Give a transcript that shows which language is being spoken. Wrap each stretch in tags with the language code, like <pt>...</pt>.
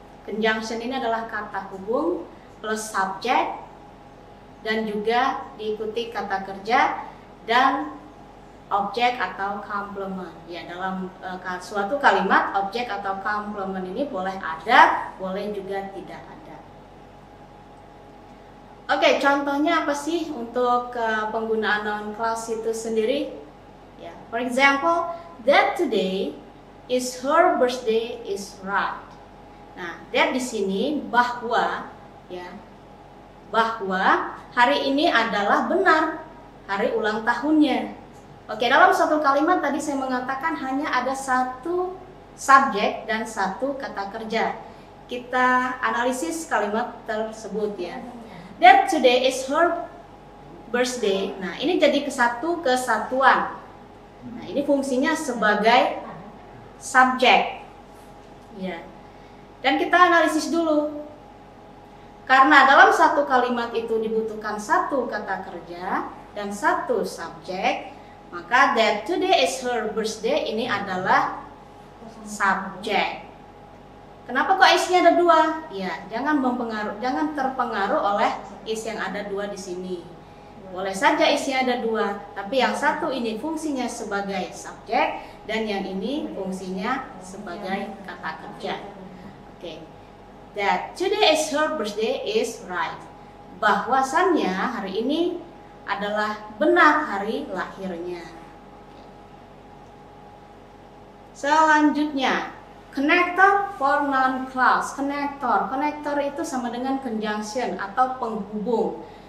<id>Conjunction ini adalah kata hubung plus subjek dan juga diikuti kata kerja dan objek atau complement. Ya, dalam suatu kalimat objek atau complement ini boleh ada, boleh juga tidak ada. Oke, contohnya apa sih untuk penggunaan noun clause itu sendiri?</id> <en>Ya, for example, that today is her birthday is right.</en> <id>Nah, that di sini bahwa, ya, bahwa hari ini adalah benar hari ulang tahunnya. Oke, dalam satu kalimat tadi saya mengatakan hanya ada satu subjek dan satu kata kerja. Kita analisis kalimat tersebut ya.</id> <en>That today is her birthday.</en> <id>Nah, ini jadi kesatuan. Nah, ini fungsinya sebagai subjek. Ya. Dan kita analisis dulu. Karena dalam satu kalimat itu dibutuhkan satu kata kerja dan satu subjek, maka</id> <en>that today is her birthday</en> <id>ini adalah subjek. Kenapa kok is-nya ada dua? Ya, jangan terpengaruh oleh is yang ada dua di sini. Boleh saja is-nya ada dua, tapi yang satu ini fungsinya sebagai subjek dan yang ini fungsinya sebagai kata kerja. Oke.</id> <en>That today is her birthday is right.</en> <id>Bahwasannya hari ini adalah benar hari lahirnya. Selanjutnya,</id> <en>connector for noun clause.</en> <id>Connector itu sama dengan conjunction atau penghubung.</id>